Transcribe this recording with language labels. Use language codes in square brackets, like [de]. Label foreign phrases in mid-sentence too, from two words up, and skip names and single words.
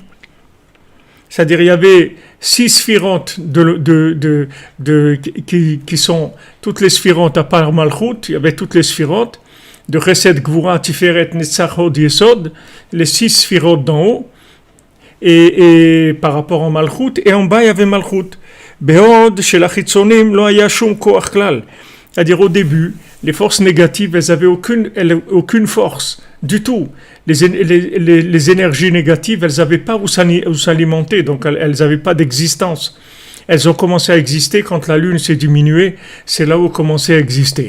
[fr] C'est-à-dire il y avait 6 sphirotes qui sont toutes les sphirotes à part Malchut. Il y avait toutes les sphirotes de Chesed, Gvura, Tiferet, Netzach, Hod, Yesod, les 6 sphirotes d'en haut et par rapport à Malchut, et en bas il y avait Malchut. [he] בעוד ש ל חיצונים לא היה שום כח כלל. [fr] C'est-à-dire au début, les forces négatives, elles avaient aucune force du tout. Les énergies négatives, elles n'avaient pas où s'alimenter, donc elles n'avaient pas d'existence. Elles ont commencé à exister quand la lune s'est diminuée, c'est là où elles ont commencé à exister.